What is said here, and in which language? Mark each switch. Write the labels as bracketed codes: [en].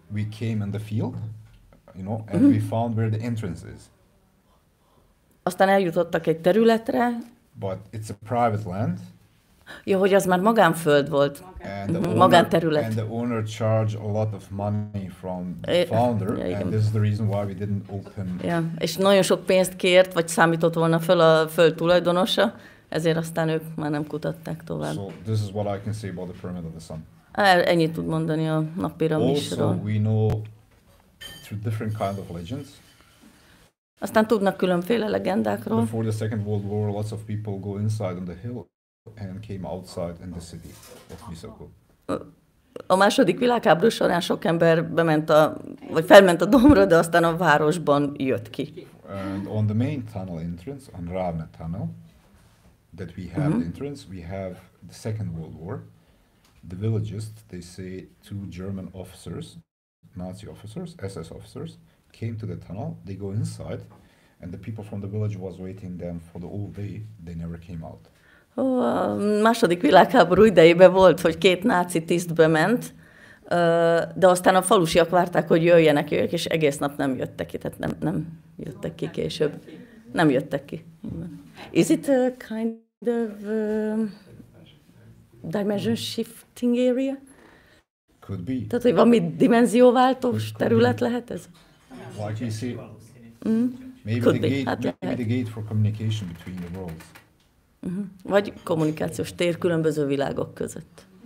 [en] We came in the field, and we found where the entrance is. [hu] Aztán eljutottak egy területre. [en] But it's a private land. [hu] Ja, hogy az már magánföld volt. Magánterület. [en] And the owner charged a lot of money from the founder, and this is the reason why we didn't open. [hu] Ja, és nagyon sok pénzt kért, vagy számított volna föl a föld tulajdonosa, ezért aztán ők már nem kutatták tovább. [en] So this is what I can say about the pyramid of the sun. [hu] Ennyit tud mondani a nappiramisról. [en] Also, we know through different kind of legends. [hu] Aztán tudnak különféle legendákról. [en] Before the Second World War, lots of people go inside on the hill and came outside in the city of Misako. [hu] A második világháború során sok ember vagy felment a dombra, de aztán a városban jött ki. [en] And on the main tunnel entrance, on Ravne tunnel, that we have the entrance, we have the Second World War. The villagers, they say two German officers, Nazi officers, SS officers, came to the tunnel, they go inside, and the people from the village was waiting them for the whole day, they never came out. [hu] A második világháború idejében volt, hogy 2 náci tiszt bement, de aztán a falusiak várták, hogy jöjjenek ők, és egész nap nem jöttek ki, tehát nem jöttek ki később. Nem jöttek ki. [en] Is it a kind of dimension shifting area? Could be. [hu] Tehát, hogy valami dimenzióváltós terület lehet ez? [en] Like you see, maybe the gate for communication between the worlds. [hu] Vagy kommunikációs tér különböző világok között.